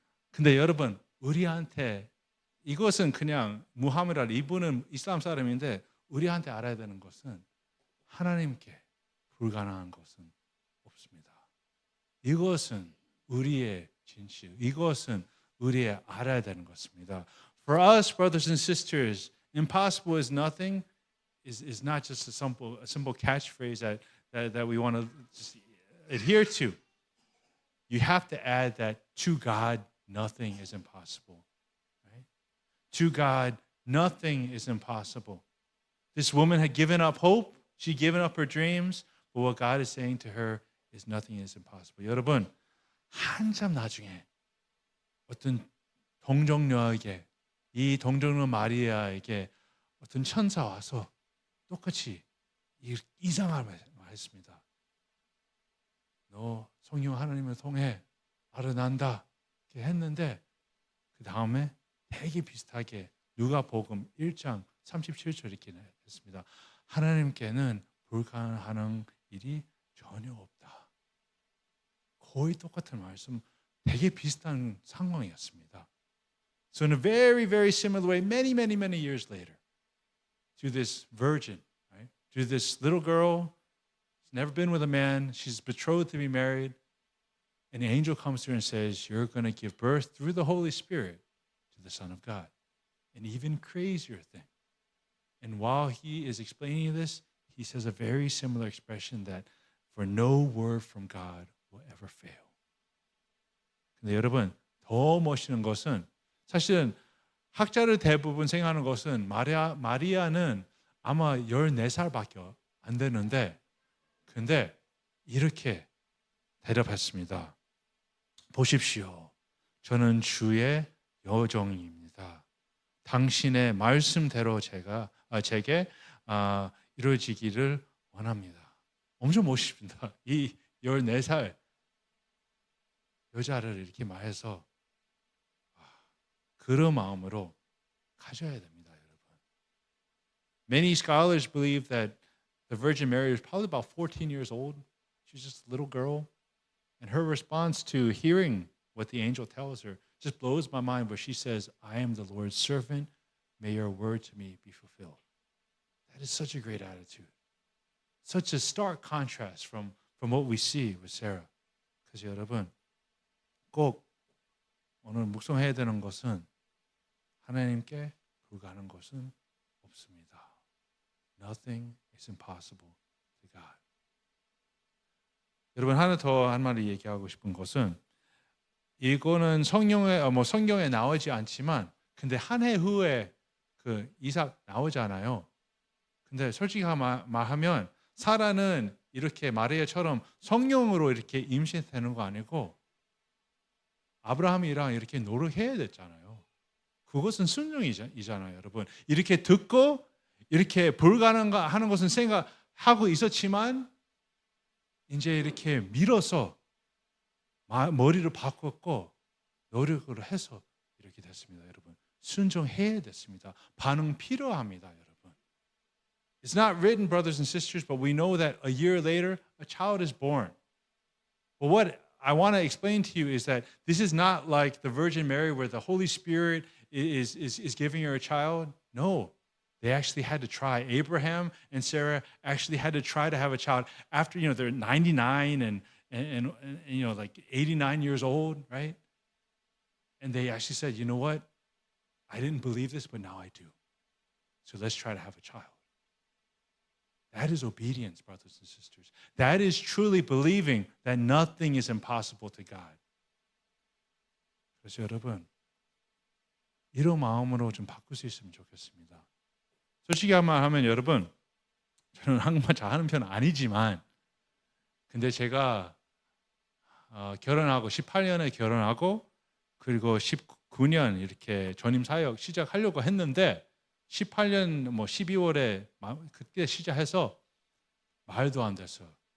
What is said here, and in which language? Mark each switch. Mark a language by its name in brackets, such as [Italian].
[Korean] 근데 여러분 우리한테 이것은 그냥 무하메드 알리 이분은 이슬람 사람인데 우리한테 알아야 되는 것은 하나님께 불가능한 것은 없습니다. 이것은 우리의 진실, 이것은 우리의 알아야 되는 것입니다. [English] For us, brothers and sisters, impossible is nothing is not just a simple catchphrase that we want to just adhere to. You have to add that to God, nothing is impossible. Right? To God, nothing is impossible. This woman had given up hope. She'd given up her dreams. But what God is saying to her is nothing is impossible. [Korean] 여러분, 한참 나중에 어떤 동정녀에게 이 동정녀 마리아에게 어떤 천사 와서 똑같이 이상한 말했습니다. 너 성령 하나님을 통해 알아난다 이렇게 했는데 그 다음에 되게 비슷하게 누가복음 1장 37절 이렇게 했습니다. 하나님께는 불가능한 일이 전혀 없다. 거의 똑같은 말씀, 되게 비슷한 상황이었습니다. [English] So in a very, very similar way, many, many, many years later, to this virgin, right? To this little girl, she's never been with a man, she's betrothed to be married, and the angel comes to her and says, you're going to give birth through the Holy Spirit to the Son of God. An even crazier thing. And while he is explaining this, he says a very similar expression that for no word from God will ever fail. [Korean] 근데 여러분, 더 멋있는 것은 사실은 학자를 대부분 생각하는 것은 마리아는 아마 14살밖에 안 되는데 근데 이렇게 대답했습니다. 보십시오. 저는 주의 여종입니다. 당신의 말씀대로 제게 이루어지기를 원합니다. 엄청 멋있습니다. 이 14살 여자를 이렇게 말해서 그런 마음으로 가져야 됩니다. [English] Many scholars believe that the Virgin Mary was probably about 14 years old. She's just a little girl. And her response to hearing what the angel tells her just blows my mind, where she says, I am the Lord's servant. May your word to me be fulfilled. That is such a great attitude. Such a stark contrast from what we see with Sarah. [Korean] 그래서 여러분, 꼭 오늘 묵상해야 되는 것은 하나님께 불가능한 것은 없습니다. [English] Nothing is impossible to God. [Korean] 여러분, 하나 더 한 마디 얘기하고 싶은 것은, 이거는 성경에 나오지 않지만, 근데 한 해 후에 그 이삭 나오잖아요. 근데 솔직히 말하면 사라는 이렇게 마리아처럼 성령으로 이렇게 임신되는 거 아니고 아브라함이랑 이렇게 노력해야 됐잖아요. 그것은 순종이잖아요, 여러분. 이렇게 듣고 이렇게 불가능하는 것은 생각하고 있었지만 이제 이렇게 밀어서 머리를 바꿨고 노력을 해서 이렇게 됐습니다, 여러분. 순종해야 됐습니다. 반응 필요합니다, 여러분. [English] It's not written, brothers and sisters, but we know that a year later, a child is born. But what I want to explain to you is that this is not like the Virgin Mary where the Holy Spirit is giving her a child. No, they actually had to try. Abraham and Sarah actually had to try to have a child after, they're 99 and like 89 years old, right? And they actually said, you know what? I didn't believe this, but now I do. So let's try to have a child. That is obedience, brothers and sisters. That is truly believing that nothing is impossible to God. [Korean] 그래서 여러분, 이런 마음으로 좀 바꿀 수 있으면 좋겠습니다. 솔직히 하면 여러분, 저는 한국말 잘하는 편은 아니지만, 근데 제가 결혼하고 18년에 결혼하고 그리고 19년 이렇게 전임 사역 시작하려고 했는데 18년 12월에 그때 시작해서 말도 안 됐어요.